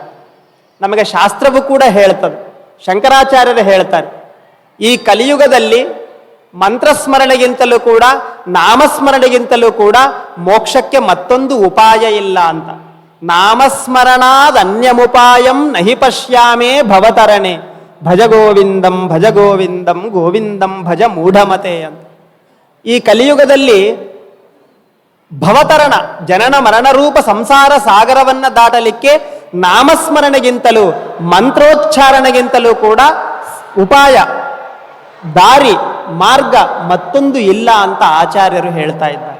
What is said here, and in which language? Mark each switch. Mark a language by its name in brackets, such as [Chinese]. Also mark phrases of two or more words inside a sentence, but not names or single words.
[Kannada] ನಮಗೆ ಶಾಸ್ತ್ರವು ಕೂಡ ಹೇಳ್ತದೆ, ಶಂಕರಾಚಾರ್ಯರು ಹೇಳ್ತಾರೆ, ಈ ಕಲಿಯುಗದಲ್ಲಿ ಮಂತ್ರಸ್ಮರಣೆಗಿಂತಲೂ ಕೂಡ ನಾಮಸ್ಮರಣೆಗಿಂತಲೂ ಕೂಡ ಮೋಕ್ಷಕ್ಕೆ ಮತ್ತೊಂದು ಉಪಾಯ ಇಲ್ಲ ಅಂತ. [Sanskrit] ನಾಮಸ್ಮರಣಾದ್ ಅನ್ಯಮುಪಾಯಂ ನಹಿ ಪಶ್ಯಾಮೇ ಭವತರಣೆ ಭಜ ಗೋವಿಂದಂ ಭಜ ಗೋವಿಂದಂ ಗೋವಿಂದಂ ಭಜ ಮೂಢಮತೆ ಅಂತ. [Kannada] ಈ ಕಲಿಯುಗದಲ್ಲಿ ಭವತರಣ ಜನನ ಮರಣರೂಪ ಸಂಸಾರ ಸಾಗರವನ್ನ ದಾಟಲಿಕ್ಕೆ ನಾಮಸ್ಮರಣೆಗಿಂತಲೂ ಮಂತ್ರೋಚ್ಚಾರಣೆಗಿಂತಲೂ ಕೂಡ ಉಪಾಯ, ದಾರಿ, ಮಾರ್ಗ ಮತ್ತೊಂದು ಇಲ್ಲ ಅಂತ ಆಚಾರ್ಯರು ಹೇಳ್ತಾ ಇದ್ದಾರೆ.